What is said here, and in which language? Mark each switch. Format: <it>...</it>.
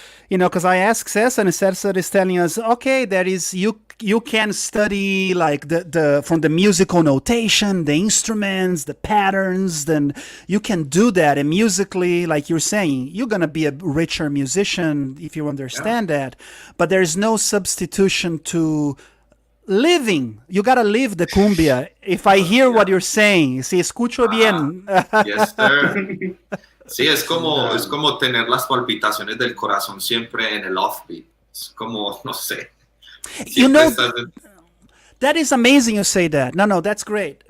<en>You know, because I asked Cesar, and Cesar is telling us, okay, there is, you can study like the from the musical notation, the instruments, the patterns, then you can do that. And musically, like you're saying, you're going to be a richer musician if you understand that. But there's no substitution to living. You got to live the cumbia. If I hear what you're saying,</en> <es>si escucho bien.</es> <en>Yes, sir.</en> <es>Sí, es como tener las palpitaciones del corazón siempre en el offbeat. Es como, no sé.</es> <en>You know, that is amazing you say that. No, that's great.</en>